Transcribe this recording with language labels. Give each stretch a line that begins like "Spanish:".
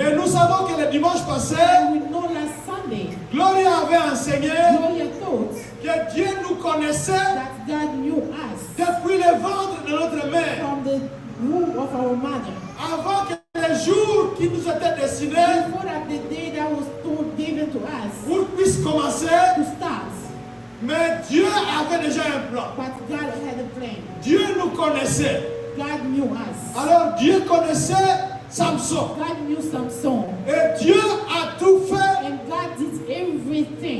French: Et nous savons que le dimanche passé,
English: And we know last Sunday,
French: Gloria avait enseigné
English: Gloria thought
French: que Dieu nous connaissait
English: that God knew us
French: depuis le ventre de notre mère.
English: from the womb of our mother.
French: Avant que les jours qui nous étaient destinés
English: Before that, the day that was given to us
French: pour puissent commencer,
English: to start.
French: mais Dieu avait déjà un plan.
English: But God had a plan.
French: Dieu nous connaissait.
English: God knew us.
French: Alors Dieu connaissait Samson.
English: God knew Samson.
French: Et Dieu a tout fait
English: And God did everything